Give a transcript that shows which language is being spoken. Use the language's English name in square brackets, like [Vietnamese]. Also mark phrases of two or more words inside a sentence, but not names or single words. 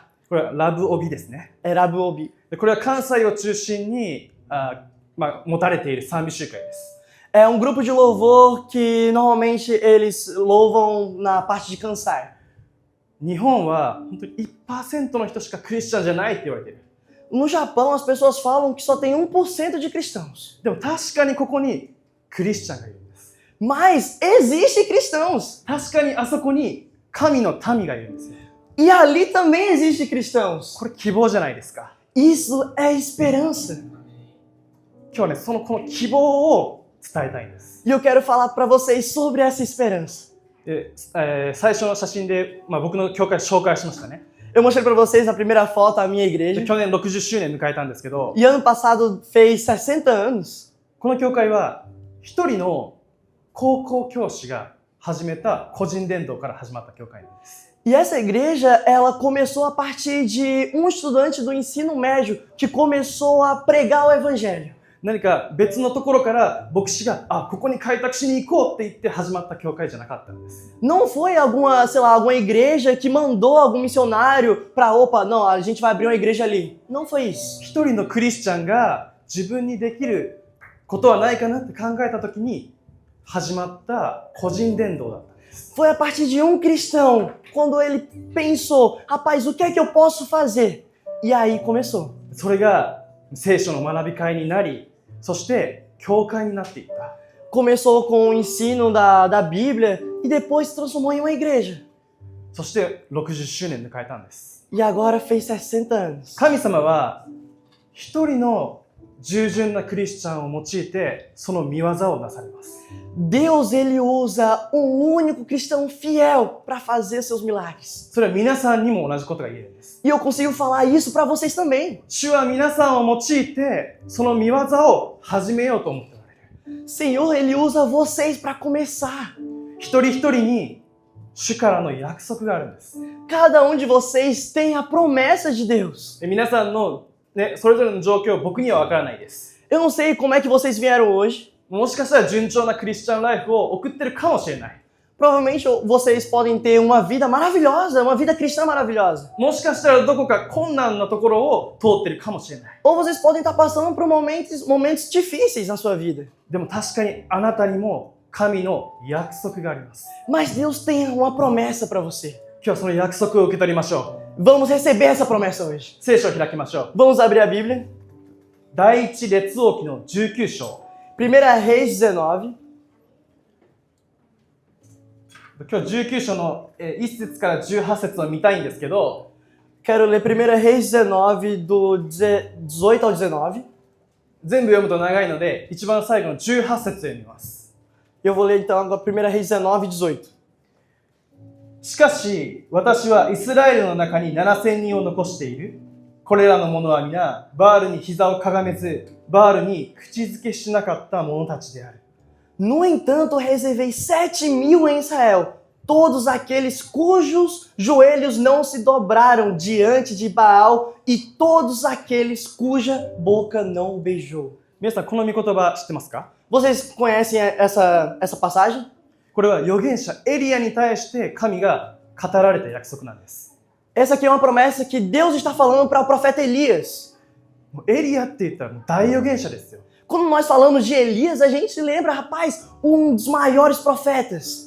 [Japanese] これはラブオビですね。 [Portuguese] É Lavo Ouve. [Japanese] でこれは関西を中心に持たれている賛美集会です。 [Portuguese] É um grupo de louvor que normalmente eles louvam na parte de Kansai. [Japanese] 日本は本当に 1% の人しかクリスチャンじゃないって言われている。 [Portuguese] No Japão, as pessoas falam que só tem 1% de cristãos. [Japanese] でも確かにここにクリスチャンがいるんです。 [Portuguese] Mas existem cristãos. [Japanese] 確かにあそこに神の民がいるんですよ。 [Portuguese] E ali também existem cristãos. [Japanese] これ希望じゃないですか。 [Portuguese] Isso é esperança. [Japanese] 今日はね、この希望を伝えたいんです。 [Portuguese] E eu quero falar para vocês sobre essa esperança. [Japanese] 最初の写真で、僕の教会紹介しましたね。 [Portuguese] Eu mostrei para vocês na primeira foto a minha [Japanese] で [Portuguese] igreja. [Japanese] 去年60周年迎えたんですけど、 [Portuguese] E ano passado fez 60 anos. [Japanese] この教会は一人の高校教師が始めた個人伝道から始まった教会なんです。 [Portuguese] E essa igreja, ela começou a partir de um estudante do ensino médio que começou a pregar o evangelho. [Japanese] 何か別のところから牧師がここに開拓しに行こうって言って始まった教会じゃなかったんです。 [Portuguese] Não foi alguma, sei lá, alguma igreja que mandou algum missionário para, opa, não, a gente vai abrir uma igreja ali. Não foi isso. [Japanese] 一人のクリスチャンが自分にできることはないかなって考えた時に始まった個人伝道だったんです。 [Portuguese] Foi a partir de um cristão, quando ele pensou, rapaz, o que é que eu posso fazer? E aí começou. [Japanese] それが聖書の学び会になり、そして教会になっていった。 [Portuguese] Começou com o ensino da Bíblia e depois se transformou em uma igreja. [Japanese] そして60周年で迎えたんです。 [Portuguese] E agora fez 60 anos. [Japanese] 神様は一人の従順なクリスチャンを用いてその御業をなされます。 [Portuguese] Deus, ele usa um único cristão fiel para fazer seus milagres. [Japanese] それは皆さんにも同じことが言えるんです。 [Portuguese] E eu consigo falar isso para vocês também. [Japanese] 主は皆さんを用いてその御業を始めようと思っておられる。 [Portuguese] Senhor, ele usa vocês para começar. [Japanese] 一人一人に主からの約束があるんです。 [Portuguese] Cada um de vocês tem a promessa de Deus. [Japanese] 皆さんの、それぞれの状況僕には分からないです。 [Portuguese] Eu não sei como é que vocês vieram hoje. [Japanese] もしかしたら順調なクリスチャンライフを送ってるかもしれない。 [Portuguese] Provavelmente vocês podem ter uma vida maravilhosa, uma vida cristã maravilhosa. [Japanese] もしかしたらどこか困難なところを通ってるかもしれない。 [Portuguese] Ou vocês podem estar passando por momentos difíceis na sua vida. [Japanese] でも確かにあなたにも神の約束があります。 [Portuguese] Mas Deus tem uma promessa para você. [Japanese] 今日はその約束を受け取りましょ [Portuguese] Vamos receber essa promessa hoje. [Japanese] う。聖書を開きましょう。 [Portuguese] Vamos abrir a Bíblia. [Japanese] 第一列王記の19章。 [Portuguese] 1 Reis 19. [Japanese] 今日19章の1節から18節を見たいんですけど、 [Portuguese] Quero ler 1 Reis 19, do 18 ao 19. [Japanese] 全部読むと長いので、一番最後の18節を読みます。 [Portuguese] Eu vou ler então agora 1 Reis 19, 18. [Japanese] しかし、私はイスラエルの中に7000人を残している。これらの者は皆、バールに膝をかがめず、バールに口づけしなかった者たちである。 [Portuguese] No entanto, reservei 7.000 em Israel, todos aqueles cujos joelhos não se dobraram diante de Baal e todos aqueles cuja boca não o beijou. [Japanese] 皆さん、この御言葉知ってますか？ [Portuguese] Vocês conhecem essa passagem? [Japanese] これは預言者エリアに対して神が語られた約束なんです。 [Portuguese] Essa aqui é uma promessa que Deus está falando para o profeta Elias. [Japanese] エリアって言ったらもう大預言者ですよ。 [Portuguese] Quando nós falamos de Elias, a gente se lembra, rapaz, um dos maiores profetas.